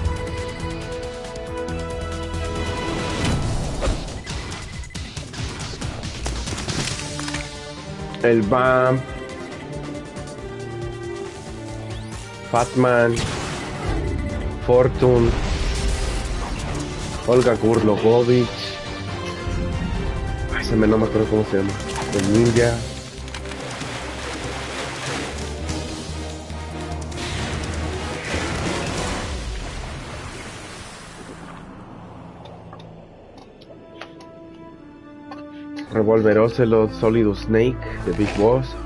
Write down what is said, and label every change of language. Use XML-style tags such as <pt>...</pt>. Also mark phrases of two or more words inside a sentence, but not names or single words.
<es>El Bam, Fatman, Fortune, Olga Kurlogovich. Ay, no me acuerdo cómo se llama. El Ninja. Revolver Ocelot, Solidus Snake, The Big Boss.</es>